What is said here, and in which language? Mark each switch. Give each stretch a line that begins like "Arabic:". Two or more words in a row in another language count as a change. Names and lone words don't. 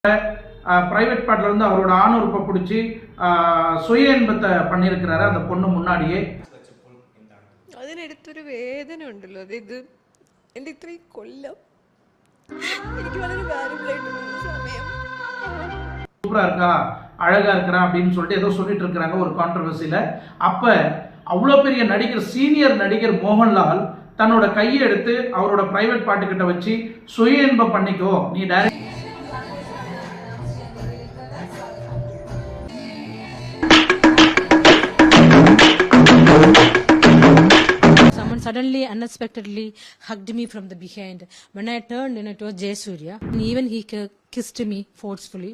English: private partல
Tamil: இருந்து அவரோட ஆணுறுப்பை பிடிச்சி சுய இன்பத்தை பண்ணியிருக்கிறாரு அந்த பொண்ணு முன்னாடியே.
Malayalam: അതിനടുത്തൊരു വേദന ഉണ്ടല്ലോ, അതായത് എൻ്റെ ഇത്രയും കൊല്ലം എനിക്ക് വളരെ വാല്യുബിൾ ആയിട്ടുള്ള സമയം.
Tamil: சூப்பரா இருக்கா, அழகா இருக்கிறா அப்படின்னு சொல்லிட்டு ஏதோ சொல்லிட்டு இருக்கிறாங்க ஒரு கான்ட்ரவர்சியில. அப்ப அவ்வளோ பெரிய நடிகர், சீனியர் நடிகர் மோகன்லால் தன்னோட கையை எடுத்து அவரோட
English: private part
Tamil: கிட்ட வச்சு சுய இன்பம் பண்ணிக்கோ, நீ டைரக்ட்
English: suddenly unexpectedly hugged me from the behind. When I turned, it was Jayasuriya, and even he kissed me forcefully.